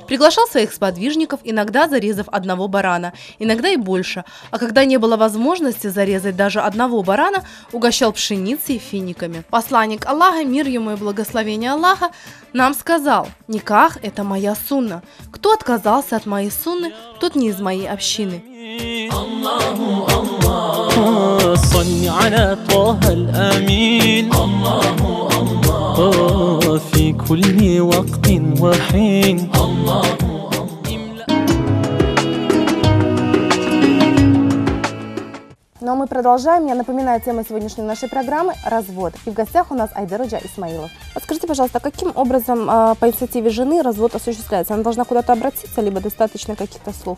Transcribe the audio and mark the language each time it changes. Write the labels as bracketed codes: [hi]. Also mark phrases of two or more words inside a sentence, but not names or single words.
[ru] Приглашал своих сподвижников, иногда зарезав одного барана, иногда и больше. А когда не было возможности зарезать даже одного барана, угощал пшеницей и финиками. Посланник Аллаха, мир ему и благословение Аллаха, нам сказал: «Никах – это моя сунна. Кто отказался от моей сунны, тот не из моей общины». [ar] الله الله, صل على طه الأمين, الله الله, في كل وقت وحين, Allahu. [ru] Ну а мы продолжаем. Я напоминаю, тема сегодняшней нашей программы – развод. И в гостях у нас Айдар Ходжа Исмаилов. Подскажите, пожалуйста, каким образом по инициативе жены развод осуществляется? Она должна куда-то обратиться, либо достаточно каких-то слов?